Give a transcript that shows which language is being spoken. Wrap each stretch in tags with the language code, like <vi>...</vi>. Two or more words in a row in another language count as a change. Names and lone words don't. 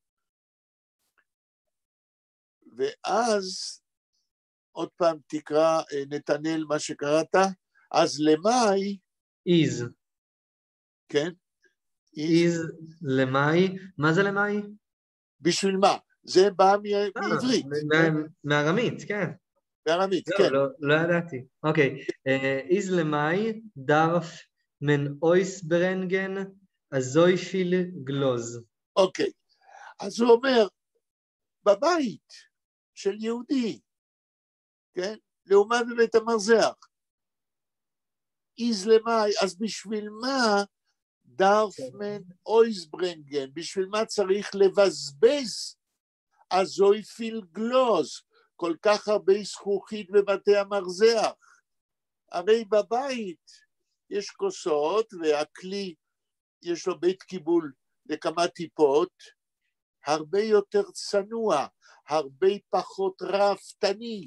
<he>ואז, עוד פעם תקרא נתנאל מה שקראת, אז למאי,</he> <yi>is.</yi> <he>כן?</he> <yi>is למאי,</yi> <he>מה זה למאי? בשביל מה? זה בא מעברית. מארמית, כן. מארמית, כן. לא ידעתי. אוקיי.</he> <yi>is למאי דרף מן אויסברנגן אזוי פיל גלוז.</yi> <he>אוקיי. אז הוא אומר, בבית של יהודי, כן? לעומת בבית המרזח. אז בשביל מה</he> <yi>דארפמן אויסברנגן,</yi> <he>בשביל מה צריך לבזבז</he> <yi>אזוי פיל גלוז,</yi> <he>כל כך הרבה זכוכית בבתי המרזח? הרי בבית יש כוסות והכלי יש לו בית קיבול לכמה טיפות, הרבה יותר צנוע, הרבה פחות רפתני.</he>